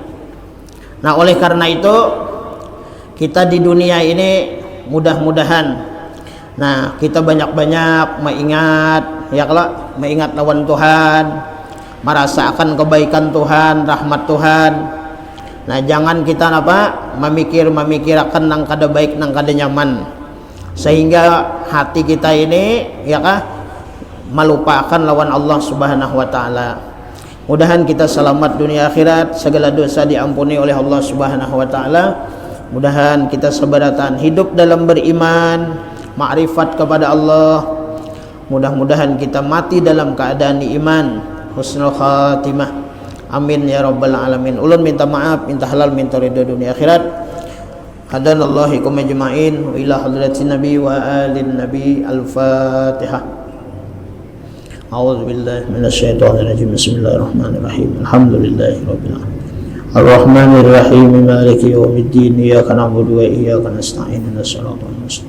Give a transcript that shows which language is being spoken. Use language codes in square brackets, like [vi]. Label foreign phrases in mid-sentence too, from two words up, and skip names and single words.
[id] Nah, oleh karena itu kita di dunia ini mudah-mudahan kita banyak-banyak mengingat, ya kalau mengingat lawan Tuhan, merasakan kebaikan Tuhan, rahmat Tuhan. Nah, jangan kita memikirkan [bjn] nang kada baik, nang kada nyaman, [id] sehingga hati kita ini ya kah melupakan lawan Allah [ar] سبحانه وتعالى. [id] Mudahan kita selamat dunia akhirat, segala dosa diampuni oleh Allah [ar] سبحانه وتعالى. [id] Mudahan kita sebaratan hidup dalam beriman, ma'rifat kepada Allah. Mudah-mudahan kita mati dalam keadaan iman, [ar] حسن الخاتمة. آمين يا رب العالمين. [id] Ulun minta maaf, minta halal, minta ridho dunia akhirat. [ar] هدانا الله إياكم أجمعين وإلى حضرة النبي وآل النبي. Al-Fatihah. أعوذ بالله من الشيطان الرجيم. بسم الله الرحمن الرحيم. الحمد لله رب العالمين. الرحمن الرحيم. مالك يوم الدين. إياك نعبد وإياك نستعين. اهدنا الصراط المستقيم.